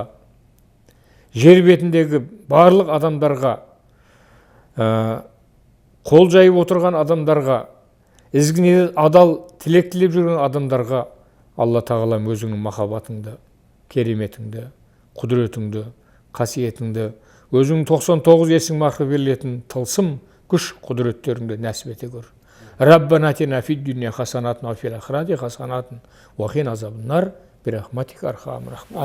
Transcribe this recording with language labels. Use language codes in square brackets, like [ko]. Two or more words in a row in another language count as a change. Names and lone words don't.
[kk] Жер бетіндегі барлық адамдарға, қол жайып отырған адамдарға, ізгі ниет, адал тілек тілеп жүрген адамдарға Алла тағалам өзіңнің махаббатыңды, кереметіңді, құдіретіңді, қасиетіңді, өзіңнің 99 есің марқы берілетін тылсым күш құдіреттеріңді нәсіп ете көр. [ar] ربنا آتنا في الدنيا حسنة وفي الآخرة حسنة وقنا عذاب النار برحمتك أرحم الراحمين.